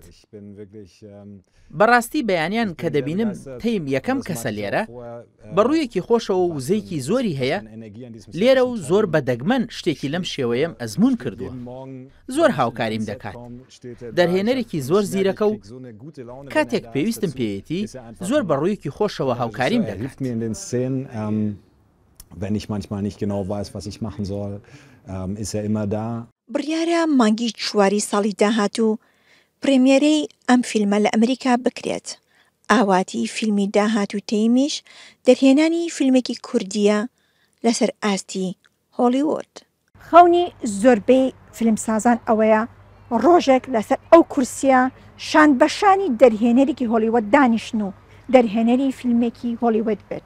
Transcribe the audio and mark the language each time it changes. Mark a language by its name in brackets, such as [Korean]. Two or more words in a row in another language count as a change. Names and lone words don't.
[Central Kurdish] بەڕاستی بەیانیان کە دەبینم تەیم یەکەم کەسە لێرە بەڕوویەکی خۆشەوە و وزەیەکی زۆری هەیە لێرە و زۆر بەدەگمەن شتێکی لەم شێوەیەم ئەزمون کردووە. زۆر هاوکاریم دەکات. دەرهێنەرێکی زۆر زیرەکە و کاتێک پێویستم پێیەتی زۆر بەڕوویەکی خۆشەوە هاوکاریم دەکات. [German] Wenn ich manchmal nicht genau weiß, was ich machen soll, ist immer da. [Central Kurdish] بڕیارە مانگی 4 ساڵی داهاتوو پرێمیێرەی ئەم فیلمە لە ئەمریکا بکرێت. ئاواتی فیلمی داهاتوو تەیمیش دەرهێنانی فیلمێکی کوردیە لەسەر ئاستی هۆلیوود. خەونی زۆربەی فیلمسازان ئەوەیە ڕۆژێک لەسەر ئەو کورسیە شان بەشانی دەرهێنەرێکی هۆلیوود دانیشن و دەرهێنەری فیلمێکی هۆلیوود بێت.